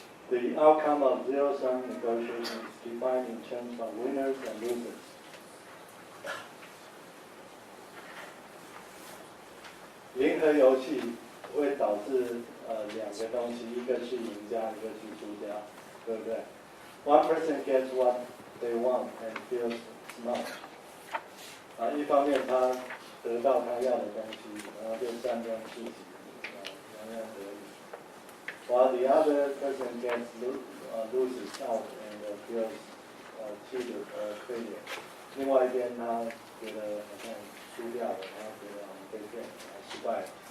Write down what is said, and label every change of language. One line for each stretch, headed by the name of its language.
English: The outcome of zero-sum negotiations is defined in terms of winners and losers.
Chinese: 零和游戏会导致两个东西，一个是赢家，一个是输家，对不对 ？
English: One person gets what they want and feels smart.
Chinese: 一方面他得到他要的东西，然后就沾沾自喜，洋洋得意。
English: While the other person loses out and feels cheated or failure，
Chinese: 另外一边他觉得好像输掉了，然后觉得被骗，失败了。